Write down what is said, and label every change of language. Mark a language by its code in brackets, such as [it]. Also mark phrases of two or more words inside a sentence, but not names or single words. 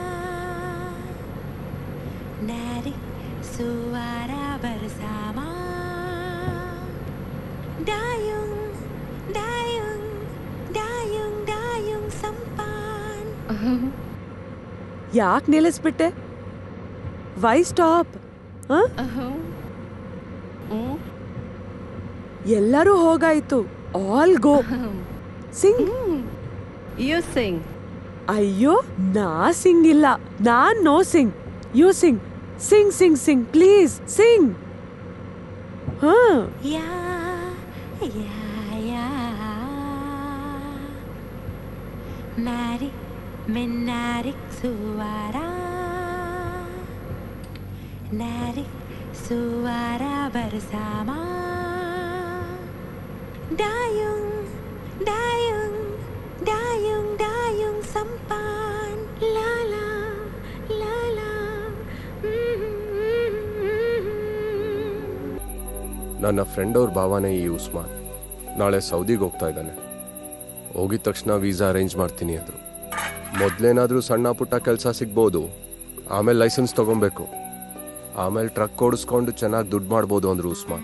[ms] narik suara bersama. Dayung, dayung, dayung, dayung sampan. [kn] ಯಾಕೆ ನಿಲ್ಲಿಸ್ಬಿಟ್ಟೆ? [en] why stop? [kn] ಎಲ್ಲರೂ ಹೋಗಾಯ್ತು. [en] all go. sing. You sing. [kn] ಅಯ್ಯೋ, ನಾ ಸಿಂಗ್ ಇಲ್ಲ. ನಾನ್ [en] no sing. you sing. sing sing sing please sing. ಹಾ [ms] ಯಾ ಯಾ ಯಾ narik menarik suara narik suara bersama dayung dayung dayung dayung sampan la la la la [kn] ನನ್ನ ಫ್ರೆಂಡ್ ಅವ್ರ ಭಾವನೆ ಈ ಉಸ್ಮಾನ್ ನಾಳೆ ಸೌದಿಗೆ ಹೋಗ್ತಾ ಇದ್ದಾನೆ. ಹೋಗಿದ ತಕ್ಷಣ [en] visa arrange [kn] ಮಾಡ್ತೀನಿ ಅಂದರು. ಮೊದಲೇನಾದರೂ ಸಣ್ಣ ಪುಟ್ಟ ಕೆಲಸ ಸಿಗ್ಬೋದು, ಆಮೇಲೆ ಲೈಸೆನ್ಸ್ ತೊಗೊಬೇಕು, ಆಮೇಲೆ ಟ್ರಕ್ ಓಡಿಸ್ಕೊಂಡು ಚೆನ್ನಾಗಿ ದುಡ್ಡು ಮಾಡ್ಬೋದು ಅಂದರು ಉಸ್ಮಾನ್.